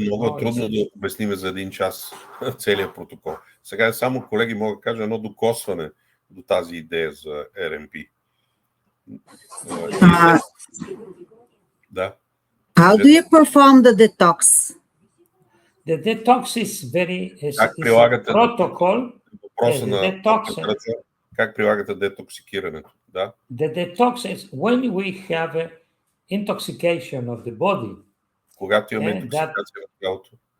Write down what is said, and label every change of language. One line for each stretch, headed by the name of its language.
Bulgarian: Много е трудно да обясним за 1 час целият протокол. Сега само, колеги, мога да кажа едно докосване до тази идея за R.M.P. Да.
English: How do you perform the detox? The detox is
Bulgarian: Как прилагате
English: protocol.
Bulgarian: Въпроса на
English: detox.
Bulgarian: Как прилагате детоксикирането? Да.
English: The detox is when we have intoxication of the body.
Bulgarian: Когато имаме интоксикация на тялото.